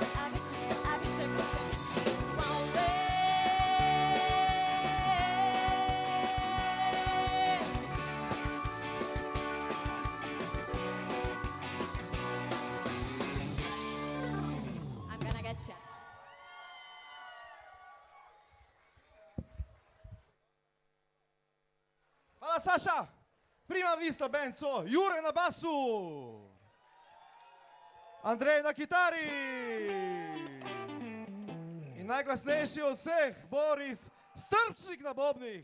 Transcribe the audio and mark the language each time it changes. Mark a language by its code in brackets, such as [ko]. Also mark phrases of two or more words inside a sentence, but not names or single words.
[en] I get you. One way. I'm gonna get you. [sl] Hvala Saša. Prima vista band so Jure na basu, Andrej na kitari in najglasnejši od vseh Boris Strpčnik na bobnih.